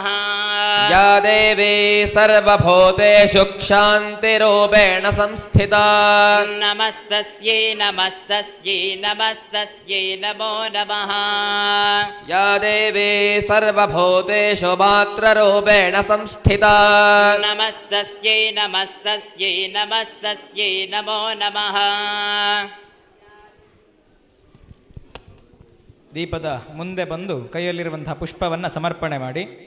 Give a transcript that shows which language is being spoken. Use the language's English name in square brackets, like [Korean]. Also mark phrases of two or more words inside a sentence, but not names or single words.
[Sanskrit] ಯಾ ದೇವಿ ಸರ್ವಭೂತೇಷು ಕ್ಷಾಂತಿರೂಪೇಣ ಸಂಸ್ಥಿತಾ ನಮಸ್ತಸ್ಯೈ ನಮಸ್ತಸ್ಯೈ ನಮಸ್ತಸ್ಯೈ ನಮೋ ನಮಃ. ಯಾ ದೇವಿ ಸರ್ವಭೂತೇಷು ಮಾತ್ರರೂಪೇಣ ಸಂಸ್ಥಿತಾ ನಮಸ್ತಸ್ಯೈ ನಮಸ್ತಸ್ಯೈ ನಮಸ್ತಸ್ಯೈ ನಮೋ ನಮಃ. [Kannada] ದೀಪದ ಮುಂದೆ ಬಂದು ಕೈಯಲ್ಲಿರುವಂತಹ ಪುಷ್ಪವನ್ನು ಸಮರ್ಪಣೆ ಮಾಡಿ.